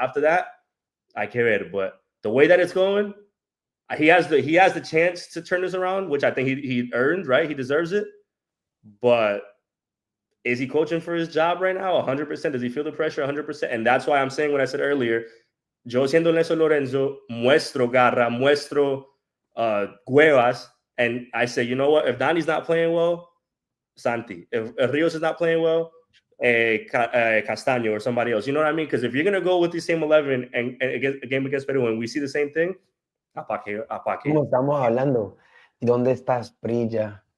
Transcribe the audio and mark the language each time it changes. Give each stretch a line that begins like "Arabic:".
English: After that, I can't read it. But the way that it's going, he has the chance to turn this around, which I think he earned, right? He deserves it. But is he coaching for his job right now? 100%. Does he feel the pressure? 100%. And that's why I'm saying what I said earlier.
Spanish: Yo siendo Néstor Lorenzo, muestro garra, muestro huevas.
English: And I say, you know what? If Donnie's not playing well, Santi. If Rios is not playing well, Castaño or somebody else. You know what I mean? Because if you're going to go with the same 11 and against a game against Peru and we see the same thing,
Spanish: Como estamos hablando, ¿dónde está Sprilla?